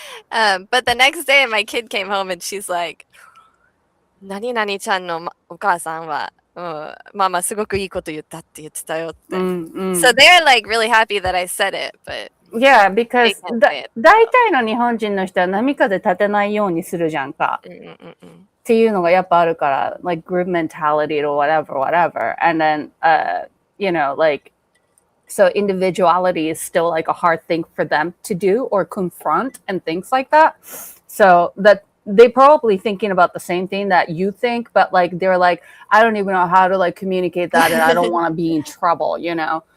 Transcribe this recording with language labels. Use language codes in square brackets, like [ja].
[en] But the next day my kid came home and she's like, [ja] 何々ちゃんのお母さんは、ママすごくいいこと言ったって言ってたよって。 [en] So they're like really happy that I said it, but yeah, because [ja] 大体の日本人の人は波風立てないようにするじゃんか。っていうのがやっぱあるから、 [en] like group mentality or whatever. And then, you know, like, so individuality is still like a hard thing for them to do or confront and things like that. So that they probably thinking about the same thing that you think, but like they're like, I don't even know how to like communicate that, and I don't want to be in trouble, you know.